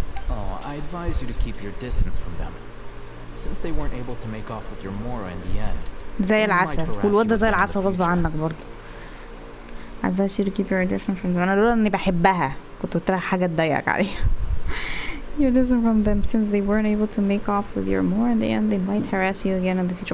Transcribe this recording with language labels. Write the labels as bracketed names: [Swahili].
[English] Oh, I advise you to keep your distance from them. Since they weren't able to make off with your Mora in the end. [Arabic] زي العسل، والواد ده زي العسل غصب عنك برضه. [English] advise you to keep your distance from them. [Arabic] انا لولا اني بحبها كنت قلت لها حاجه تضايقك عليها. [English] your distance from them since they weren't able to make off with your Mora in the end they might harass you again in the future.